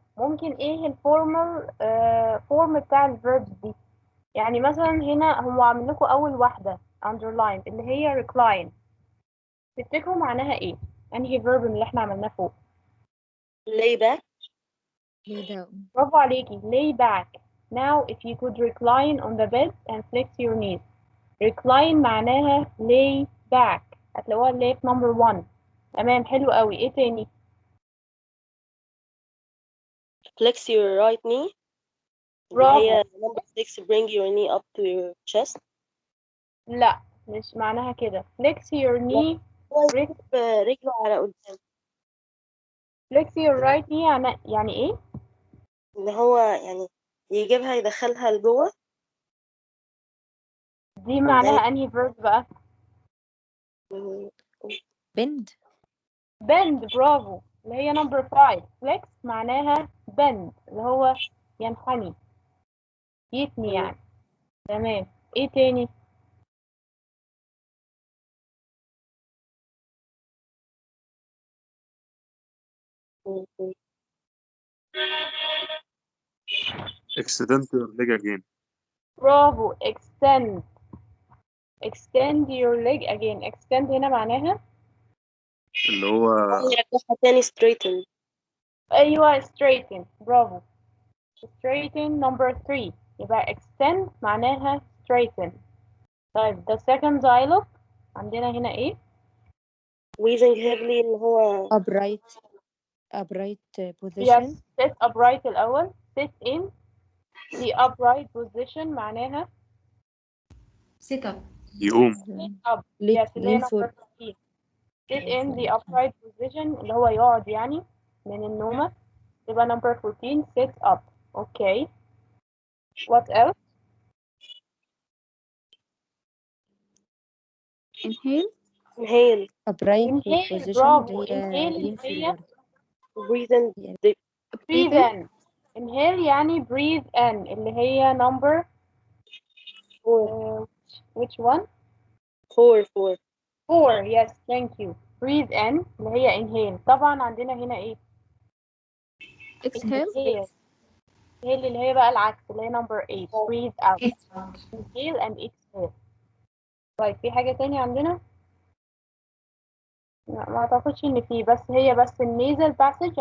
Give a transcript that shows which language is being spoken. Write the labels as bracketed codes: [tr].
[ar] ممكن ايه الفورمال فورم بتاع الverbs دي؟ يعني مثلا هنا هو عامل لكم اول واحدة underline اللي هي recline. تفتكروا معناها ايه؟ انهي verb اللي احنا عملناه فوق؟ [en] lay back. lay down. [ar] برافو عليكي. lay back. [en] Now if you could recline on the bed and flex your knees. [ar] recline معناها lay back. هتلاقوها اللي هي في number 1. تمام حلو قوي. ايه تاني؟ [en] flex your right knee. اللي [ar] برافو. [en] هي number 6 bring your knee up to your chest. [ar] لا مش معناها كده. flex your knee. رجله على قدام. [en] flex your right knee [ar] يعني ايه؟ اللي هو يعني يجيبها يدخلها لجوه. دي معناها انهي verb بقى؟ [en] bend. bend. برافو. [ar] اللي هي number 5. flex معناها bend اللي هو ينحني يتني يعني. تمام. ايه تاني؟ [en] extend your leg again. برافو. extend. extend your leg again. [ar] extend هنا معناها اللي هو يرجعها تاني straighten. ايوه straighten. [en] برافو. straighten number 3. [ar] يبقى extend معناها straighten. طيب [en] the second dialogue [ar] عندنا هنا ايه؟ [en] wheezing heavily اللي هو upright yes. position. sit upright الأول. sit in the upright position معناها sit up. [ar] يقوم. [en] sit up. yes [ar] اللي هي [en] number 15. sit in the upright position [ar] اللي هو يقعد يعني من النومة. [en] يبقى number 14 sit up. okay. what else؟ inhale. upright inhale. position [ar] برافو. اللي هي inhale اللي ينفي هي [en] breathe in deep. breathe in. inhale يعني breathe in [ar] اللي هي [en] number 4. which one؟ 4. 4. yes thank you. breathe in [ar] اللي هي inhale. طبعا عندنا هنا ايه؟ [en] exhale. [ar] اللي هي بقى العكس، اللي هي [en] number 8 breathe out It's out. inhale and exhale. [ar] طيب في حاجة تانية عندنا؟ لا ما اعتقدش ان في، بس النيزل باسج.